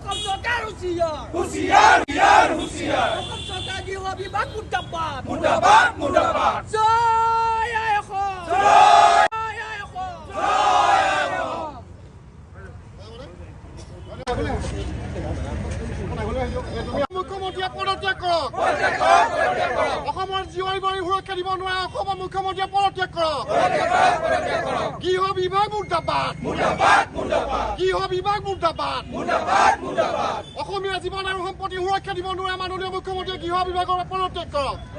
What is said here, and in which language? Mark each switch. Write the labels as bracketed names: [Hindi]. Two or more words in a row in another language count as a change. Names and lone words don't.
[Hindi] सरकार हुसियार हुसियार बिहार हुसियार सरकार गृह विभाग मुर्दाबाद मुर्दाबाद मुर्दाबाद जय अहोम जय [Assamese] মুখ্যমন্ত্ৰীয়ে পদত্যাগ কৰক। অসমৰ জীৱাই বাৰী সুৰক্ষা দিব নোৱাৰে অসমৰ মুখ্যমন্ত্ৰীয়ে পদত্যাগ কৰক। গৃহ বিভাগ মুৰ্দাবাদ গৃহ বিভাগ মুৰ্দাবাদ অসমীয়া জীৱন আৰু সম্পত্তি সুৰক্ষা দিব নোৱাৰে মাননীয় মুখ্যমন্ত্ৰীয়ে গৃহ বিভাগৰ পদত্যাগ কৰক।